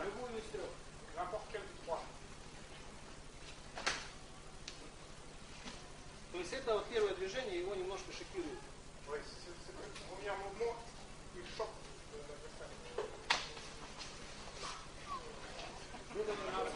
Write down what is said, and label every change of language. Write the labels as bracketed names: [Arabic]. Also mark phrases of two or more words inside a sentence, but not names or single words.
[French] N'importe quel poids. [Russian] То есть это вот первое движение его немножко шокирует. [French] Oui, c'est le premier mouvement, il choque l'adversaire.